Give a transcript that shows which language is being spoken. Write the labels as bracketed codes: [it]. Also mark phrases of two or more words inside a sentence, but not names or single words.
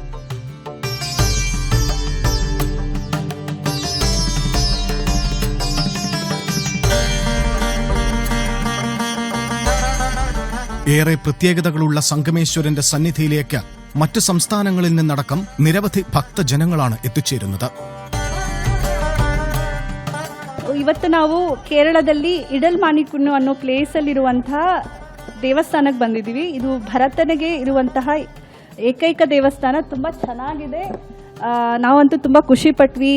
[ml] ഏറെ പ്രത്യേകതകളുള്ള സംഗമേശ്വരന്റെ സന്നിധിയിലേക്ക് മറ്റു സംസ്ഥാനങ്ങളിൽ നിന്നടക്കം നിരവധി ഭക്തജനങ്ങളാണ് ಎತ್ತುಚೇರುന്നത്. [kn] ಇವತ್ತು ನಾವು ಕೇರಳದಲ್ಲಿ ಇಡಲ್ಮಾಣಿಕ್ಯ ಅನ್ನೋ ಪ್ಲೇಸ್ ಅಲ್ಲಿರುವಂತಹ ದೇವಸ್ಥಾನಕ್ಕೆ ಬಂದಿದ್ದೀವಿ. ಇದು ಭರತನಿಗೆ ಇರುವಂತಹ ಏಕೈಕ ದೇವಸ್ಥಾನ. ತುಂಬಾ ಚೆನ್ನಾಗಿದೆ. ನಾವಂತೂ ತುಂಬಾ ಖುಷಿ ಪಟ್ವಿ.